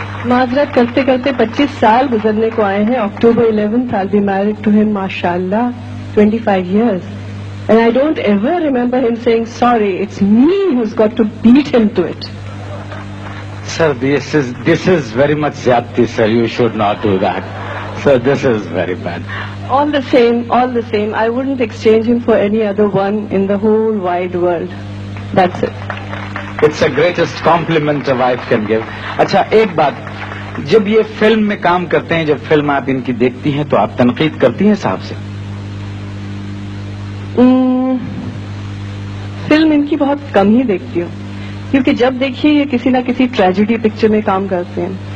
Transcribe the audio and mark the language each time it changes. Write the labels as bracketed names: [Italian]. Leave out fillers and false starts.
[Urdu] معذرت کرتے کرتے 25 سال گزرنے کو آئے ہیں. [English] October 11th I'll be married to him, mashallah, 25 years. And I don't ever remember him saying sorry. It's me who's got to beat him to it. sir, this is very much zyadti, sir. You should not do that. So this is very bad. All the same. I wouldn't exchange him for any other one in the whole wide world. That's it. It's the greatest compliment a wife can give. [Urdu] اچھا ایک بات, جب یہ film میں کام کرتے ہیں, جب film آپ ان کی دیکھتی ہیں تو آپ تنقید کرتی ہیں صاحب سے؟ فلم ان کی بہت کم ہی دیکھتی ہوں, کیونکہ جب دیکھیے یہ کسی نہ کسی ٹریجڈی پکچر میں کام کرتے ہیں.